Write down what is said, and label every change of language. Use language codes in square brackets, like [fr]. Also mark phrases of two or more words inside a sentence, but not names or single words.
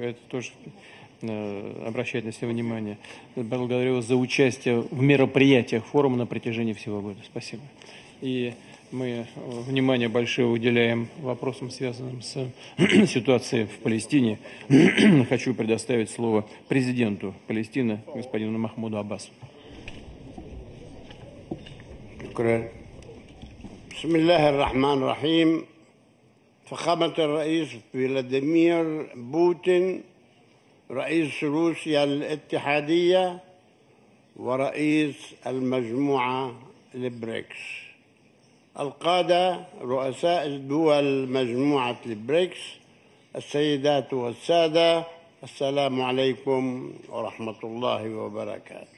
[ru] Это тоже обращает на себя внимание. Благодарю вас за участие в мероприятиях форума на протяжении всего года. Спасибо. И мы внимание большое уделяем вопросам, связанным с ситуацией в Палестине. Хочу предоставить слово президенту Палестины, господину Махмуду Аббасу. [ar] بسم الله الرحمن الرحيم. فخامة الرئيس فلاديمير بوتين رئيس روسيا الاتحادية ورئيس المجموعة البريكس، القادة رؤساء دول مجموعة البريكس، السيدات والسادة، السلام عليكم ورحمة الله وبركاته.